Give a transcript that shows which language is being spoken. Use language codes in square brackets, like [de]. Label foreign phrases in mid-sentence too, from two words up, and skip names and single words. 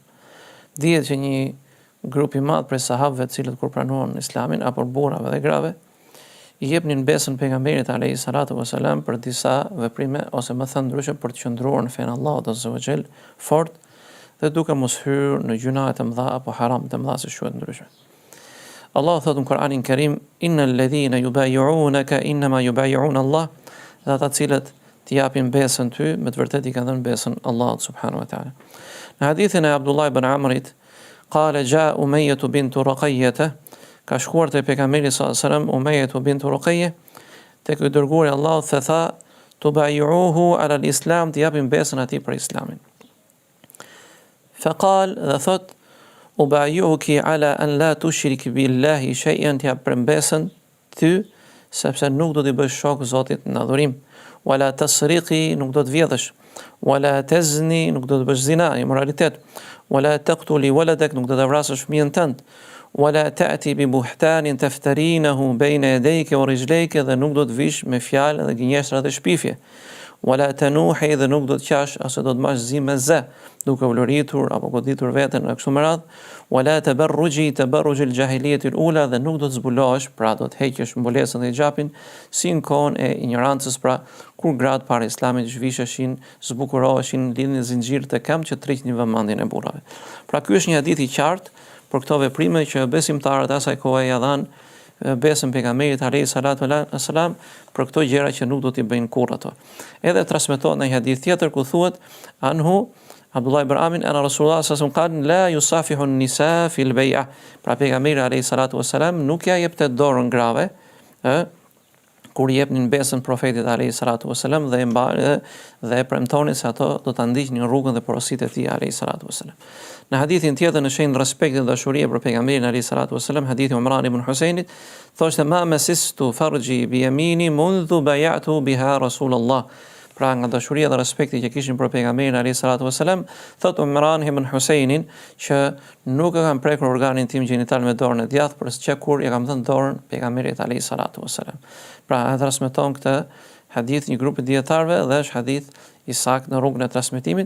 [sq] Dihet që një grup i madh prej sahabëve të cilët kur pranuan Islamin apo burrave dhe grave i jepnin besën pejgamberit [ar] عليه الصلاة والسلام [sq] për disa veprime ose më thënë ndryshe për të qëndruar në fen Allahut [ar] عز وجل [sq] fort dhe duke mos hyrë në gjuna të mëdha apo haram të mëdha si quhet ndryshe. Allahu thotë në Kur'anin Kerim: [ar] إن الذين يبايعونك إنما يبايعون الله, [sq] dhe ata cilët të japin besën ty, me të vërtetë i kanë dhënë besën Allahut [ar] سبحانه وتعالى. [sq] Në hadithin e Abdullah ibn Amrit, qala ja Umayyah bint Ruqayyah, ka shkuar te pejgamberi [ar] صلى الله عليه وسلم [sq] Umayyah bint Ruqayyah, tek i dërguari Allahut dhe tha: [ar] تبايعه على الإسلام, [sq] të japin besën atij për islamin. [ar] Faqal, [sq] dhe thot: [ar] أبايعك على أن لا تشركي بالله شيئا, [sq] të jap besën ty sepse nuk do t'i bësh shok Zotit në adhurim. [ar] ولا تسرقي, [sq] nuk do të vjedhësh. [ar] ولا تزني, [sq] nuk do të bësh zina, immoralitet. [ar] ولا تقتلي ولدك, [sq] nuk do të vrasësh fëmijën tënd. [ar] ولا تأتي ببهتان تفترينه بين يديك ورجليك, [sq] dhe nuk do të vish me fjalë dhe gënjeshtra dhe shpifje. [ar] ولا تنوحي, [sq] dhe nuk do të qash ose do të mash zi me zë, duke uluritur apo goditur veten në kështu me radhë. [ar] ولا تبرجي تبرج الجاهلية الأولى, [sq] dhe nuk do të zbulohesh, pra do të heqësh mbulesën dhe xhapin si në kohën e ignorancës, pra kur gratë para islamit zhvisheshin, zbukuroheshin, lidhin zinxhir të këmbë që tërhiqnin vëmendjen e burrave. Pra ky është një hadith i qartë për këto veprime që besimtarët asaj kohe ja dhanë besën pejgamberit [ar] عليه الصلاة والسلام [sq] për këto gjëra që nuk do t'i bëjnë kurrë ato. Edhe transmetohet në një hadith tjetër ku thuhet [ar] عنه عبد الله بن عمرو أن رسول الله صلى الله عليه وسلم لا يصافح النساء في البيعة, [sq] pra pejgamberi [ar] عليه الصلاة والسلام [sq] nuk ja jepte dorën grave kur jepnin besën profetit [ar] عليه الصلاة والسلام [sq] dhe premtonin se ato do ta ndiqnin rrugën dhe porositë e tij [ar] عليه الصلاة والسلام. [sq] Në hadithin tjetër në shenjë respekti dhe dashurie për pejgamberin [ar] عليه الصلاة والسلام, [sq] hadithi Umran ibn Husajnit, thoshte [ar] ما مسست فرجي بيميني منذ بايعت بها رسول الله. [sq] Pra nga dashuria dhe respekti që kishin për pejgamberin [ar] عليه الصلاة والسلام, [sq] thot Umran ibn Husajnin që nuk e kam prekur organin tim gjenital me dorën e djathtë për çka kur ja kam dhënë dorën pejgamberit [ar] عليه الصلاة والسلام. [sq] Pra e transmeton këtë hadith një grup i dietarëve dhe është hadith i saktë në rrugën e transmetimit.